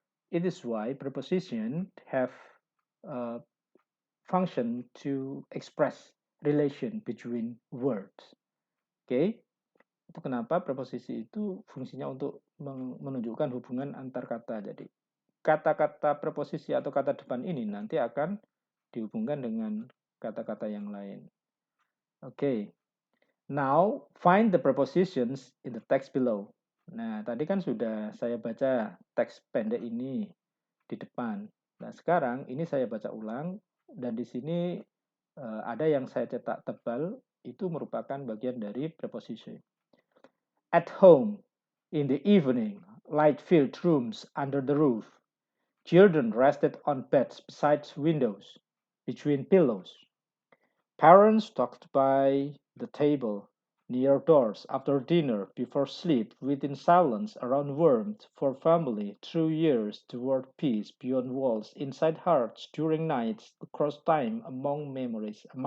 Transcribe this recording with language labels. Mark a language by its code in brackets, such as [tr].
[en] It is why prepositions have function to express relation between words. Okay? [id] Itu kenapa preposisi itu fungsinya untuk menunjukkan hubungan antar kata. Jadi kata-kata preposisi atau kata depan ini nanti akan dihubungkan dengan kata-kata yang lain. Okay. [en] Now find the prepositions in the text below. [id] Nah, tadi kan sudah saya baca teks pendek ini di depan. Nah, sekarang ini saya baca ulang dan di sini ada yang saya cetak tebal, itu merupakan bagian dari preposition. [en] At home, in the evening, light-filled rooms under the roof. Children rested on beds beside windows, between pillows. Parents talked by the table, near doors, after dinner, before sleep, within silence, around warmth, for family, through years, toward peace, beyond walls, inside hearts, during nights, across time, among memories.